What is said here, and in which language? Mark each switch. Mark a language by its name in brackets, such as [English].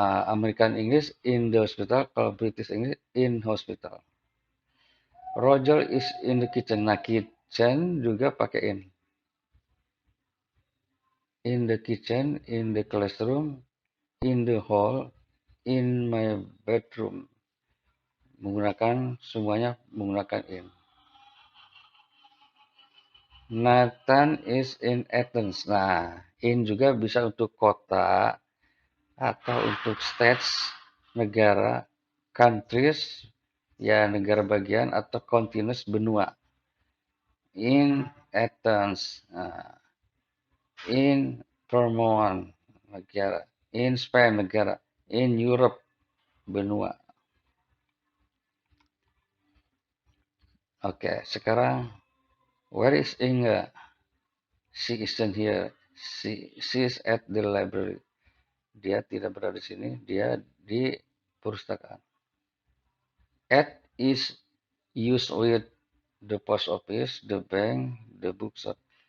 [English] American English in the hospital, kalau British English in hospital. Roger is in the kitchen. Nah, kitchen [Indonesian] juga pakai [English] in. In the kitchen, in the classroom, in the hall, in my bedroom. [Indonesian] Semuanya menggunakan in. [English] Nathan is in Athens. [Indonesian] Nah, in juga bisa untuk kota atau untuk states, negara, countries, ya negara bagian atau continents, benua. [English] In Athens, in Vermont, negara. In Spain, negara. In Europe, benua. [Indonesian] Oke, sekarang [English] where is Inga? She isn't here. She is at the library. [Indonesian] Dia tidak berada di sini. Dia di perpustakaan. [English] At is used with the post office, the bank, the bookshop.